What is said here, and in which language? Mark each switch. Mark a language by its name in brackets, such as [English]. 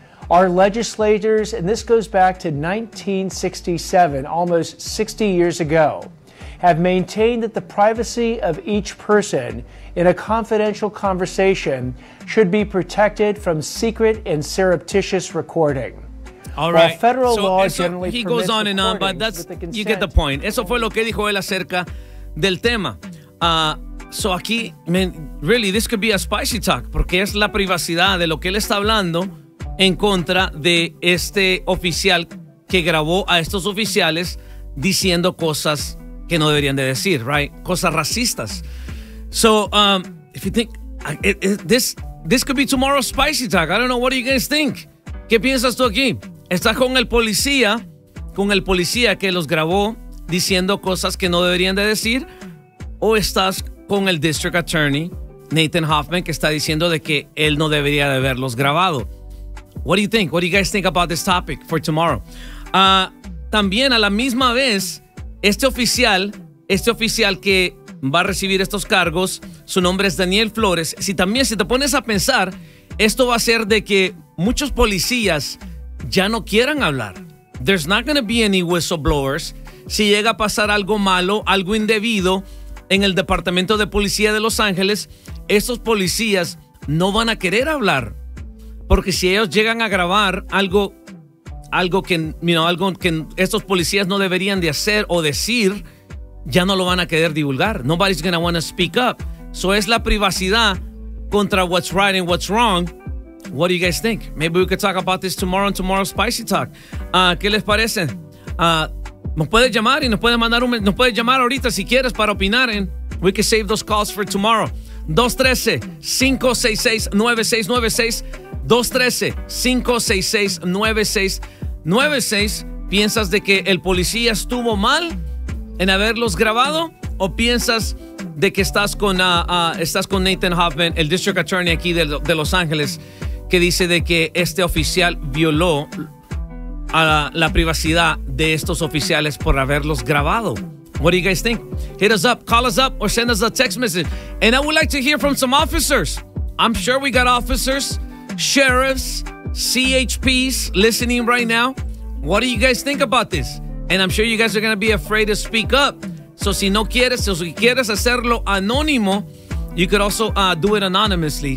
[English] Our legislators, and this goes back to 1967, almost 60 years ago, have maintained that the privacy of each person in a confidential conversation should be protected from secret and surreptitious recording. All right. While federal law generally permits recordings with the consent. He goes on and on, but that's, you get the point. [Spanish] Eso fue lo que dijo él acerca del tema. So aquí, [English] man, really, this could be a spicy talk, [Spanish] porque es la privacidad de lo que él está hablando en contra de este oficial que grabó a estos oficiales diciendo cosas que no deberían de decir, right? Cosas racistas. [English] So, if you think, this could be tomorrow's spicy talk. I don't know, what do you guys think? [Spanish] ¿Qué piensas tú aquí? Estás con el policía que los grabó diciendo cosas que no deberían de decir, o estás con el district attorney, Nathan Hoffman, que está diciendo de que él no debería de haberlos grabado. [English] What do you think? What do you guys think about this topic for tomorrow? [Spanish] También a la misma vez, este oficial que va a recibir estos cargos, su nombre es Daniel Flores. Si también, si te pones a pensar, esto va a ser de que muchos policías ya no quieran hablar. [English] There's not going to be any whistleblowers. [Spanish] Si llega a pasar algo malo, algo indebido en el Departamento de Policía de Los Ángeles, estos policías no van a querer hablar. Porque si ellos llegan a grabar algo que estos policías no deberían de hacer o decir, ya no lo van a querer divulgar. [English] Nobody's going to want to speak up. So [Spanish] es la privacidad contra [English] what's right and what's wrong. What do you guys think? Maybe we could talk about this tomorrow on tomorrow's Spicy Talk. [Spanish] ¿Qué les parece? Nos puedes llamar y nos puedes llamar ahorita si quieres para opinar. [English] We can save those calls for tomorrow. 213-566-9696. 213-566-9696. [Spanish] ¿Piensas de que el policía estuvo mal en haberlos grabado? ¿O piensas de que estás con Nathan Hoffman, el district attorney aquí de Los Ángeles, que dice de que este oficial violó a la privacidad de estos oficiales por haberlos grabado? [English] What do you guys think? Hit us up, call us up, or send us a text message. And I would like to hear from some officers. I'm sure we got officers, sheriffs, CHPs listening right now. What do you guys think about this? And I'm sure you guys are going to be afraid to speak up. [Spanish] So si no quieres, so si quieres hacerlo anónimo, [English] you could also do it anonymously.